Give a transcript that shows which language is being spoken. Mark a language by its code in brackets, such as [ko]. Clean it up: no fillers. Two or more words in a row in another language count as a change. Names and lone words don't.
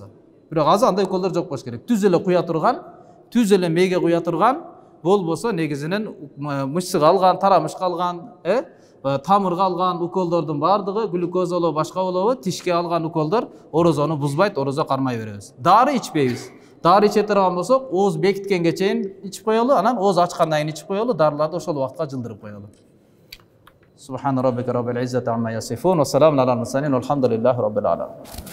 [ky] Бирок азыр андай уколдор жок болуш керек. Түз эле куя турган, түз эле мээге куя турган болбосо негизинен мышцыга алган, тарамышка алган, тамырга алган уколдордун баардыгы глюкоза болобу, башка болобу, тишке алган уколдор орозону бузбайт, орозо кармай беребиз. Дары ичпейбиз. Дары иче турган болсок, ооз бекиткенге чейин ичип коелу, анан ооз ачкандан кийин ичип коелу, дарыларды ошол убакытка жылдырып коелу. [ar] سبحان ربك رب العزة عما يصفون وسلام على المرسلين والحمد لله رب العالمين.